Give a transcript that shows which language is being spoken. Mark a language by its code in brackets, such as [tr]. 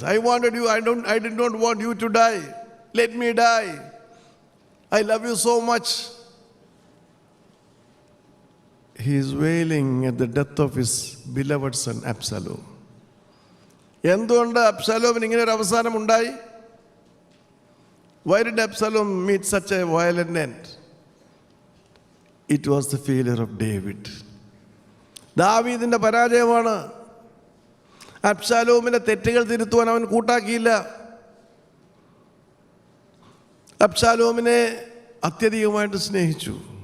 [en] I wanted you, I did not want you to die. Let me die. I love you so much. He is wailing at the death of his beloved son Absalom. [ml] എന്തുകൊണ്ട് അബ്ശാലോമിന് ഇങ്ങനെ ഒരു അവസാനം ഉണ്ടായി? [en] Why did Absalom meet such a violent end? It was the failure of David. [ml] ദാവീദിന്റെ പരാജയമാണ്. അബ്ശാലോമിന്റെ തെറ്റുകൾ തിരുത്തുവാൻ അവൻ കൂട്ടാക്കിയില്ല. അബ്ശാലോമിനെ അത്യധികമായിട്ട് സ്നേഹിച്ചു.